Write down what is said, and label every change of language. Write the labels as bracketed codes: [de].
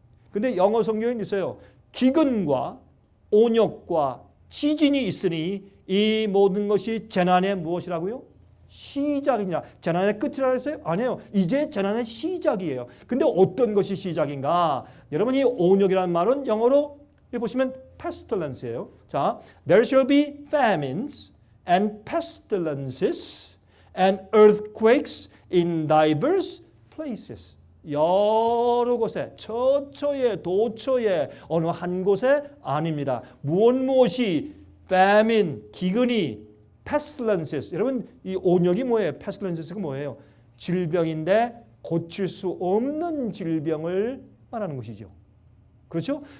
[ko] 근데 영어 성경에는 있어요. 기근과 온역과 지진이 있으니 이 모든 것이 재난의 무엇이라고요? 시작이니라. 재난의 끝이라고 했어요? 아니에요. 이제 재난의 시작이에요. 근데 어떤 것이 시작인가? 여러분 이 온역이라는 말은 영어로 여기 보시면 pestilence예요. [en] 자, there shall be famines and pestilences and earthquakes in diverse places. [ko] 여러 곳에 처처에 도처에 어느 한 곳에 아닙니다. 무엇이 famine 기근이 pestilences. 여러분 이 온역이 뭐예요? pestilenses가 뭐예요? 질병인데 고칠 수 없는 질병을 말하는 것이죠. 그렇죠?